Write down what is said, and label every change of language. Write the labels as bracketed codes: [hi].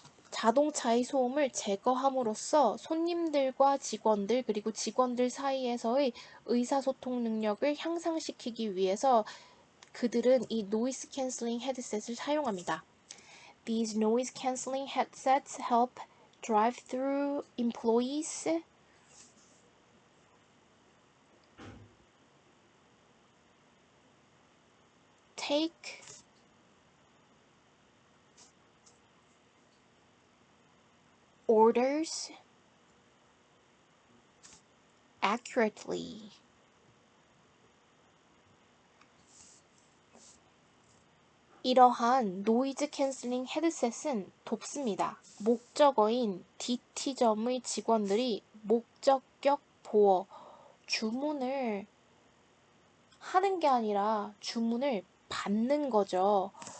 [ko] 자동차의 소음을 제거함으로써 손님들과 직원들 그리고 직원들 사이에서의 의사소통 능력을 향상시키기 위해서 그들은 이 노이즈 캔슬링 헤드셋을 사용합니다. [en] These noise cancelling headsets help drive-through employees take orders accurately. [ko] 이러한 노이즈 캔슬링 헤드셋은 돕습니다. 목적어인 DT점의 직원들이 목적격 보어 주문을 하는 게 아니라 주문을 받는 거죠.